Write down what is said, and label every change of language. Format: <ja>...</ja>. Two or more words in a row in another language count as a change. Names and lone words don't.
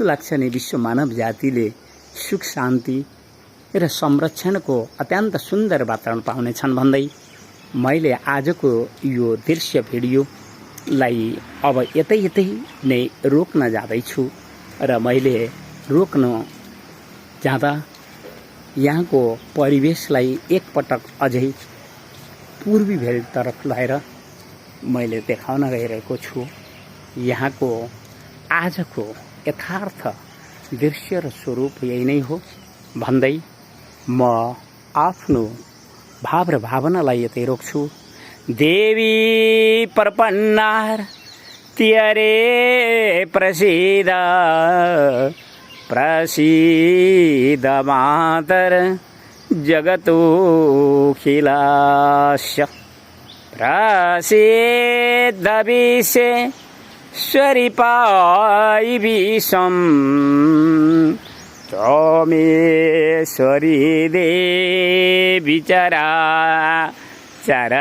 <ne>लाग्छ नि, विश्व मानव जातिले सुख शान्ति र संरक्षणको अत्यन्त सुन्दर वातावरण पाउनेछन् भन्दै मैले आजको यो दृश्य भिडियोलाई अब यतै नै रोक्न जाँदैछु र मैले रोक्न जाँदा यहाँको परिवेशलाई एकपटक अझै पूर्वी भेगतर्फ लगेर मैले देखाउन गइरहेको छु। यहाँको आजको यथार्थ दृश्य र स्वरूप यही नै हो भन्दै म आफ्नो भाव र भावनालाई यतै रोक्छु।</ne> <sa>देवी प्रपन्नार तियरे प्रसीद प्रसीद मातर जगतोऽखिलस्य प्रसीद विश्वेश्वरी विषम त्वमेश्वरी देवी चराचरस्य।</sa>